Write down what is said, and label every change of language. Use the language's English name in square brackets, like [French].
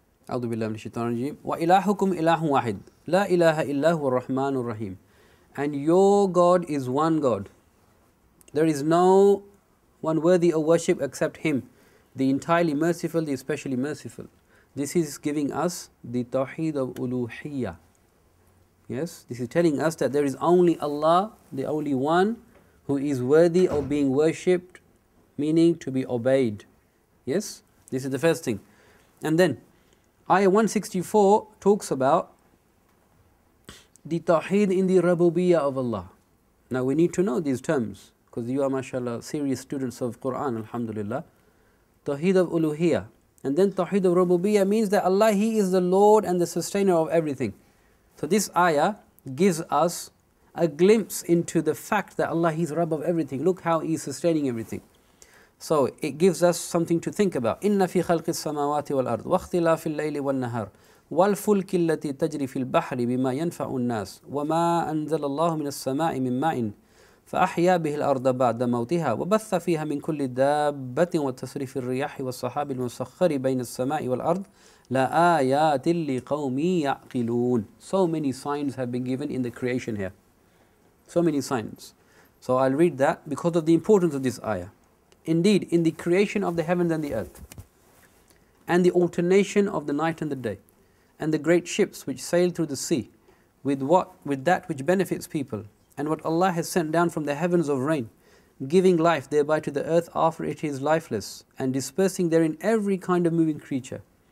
[Arabic] أعوذ بالله من الشيطان الرجيم وإلهكم إله واحد لا إله إلا هو الرحمن الرحيم. [English] And your God is one God. There is no one worthy of worship except Him, the entirely merciful, the especially merciful. This is giving us the Tawheed of Uluhiyyah. Yes, this is telling us that there is only Allah, the only one who is worthy of being worshipped, meaning to be obeyed. Yes, this is the first thing. And then Ayah 164 talks about the Tawheed in the Rububiyyah of Allah. Now we need to know these terms, because you are, mashallah, serious students of Quran, alhamdulillah. Tawheed of Uluhiyyah. And then Tawheed of Rububiyyah means that Allah, He is the Lord and the sustainer of everything. So this ayah gives us a glimpse into the fact that Allah, He is Rabb of everything. Look how He is sustaining everything. So it gives us something to think about. [Arabic] إِنَّ فِي خَلْقِ السَّمَاوَاتِ وَالْأَرْضِ وَاخْتِلَافِ اللَّيْلِ وَالنَّهَارِ وَالْفُلْكِ الَّتِي تَجْرِي فِي الْبَحْرِ بِمَا يَنْفَعُ النَّاسِ وَمَا أَنزَلَ اللَّهُ مِنَ السَّمَاءِ مِن مَّاءٍ فأحيا به الأرض بعد موتها وبث فيها من كل دابة وتصريف الرياح والسحاب المسخر بين السماء والأرض لآيات لقوم يعقلون. [English] So many signs have been given in the creation here. So many signs. So I'll read that because of the importance of this ayah. Indeed, in the creation of the heavens and the earth, and the alternation of the night and the day, and the great ships which sail through the sea, with that which benefits people, and what Allah has sent down from the heavens of rain, giving life thereby to the earth after it is lifeless, and dispersing therein every kind of moving creature.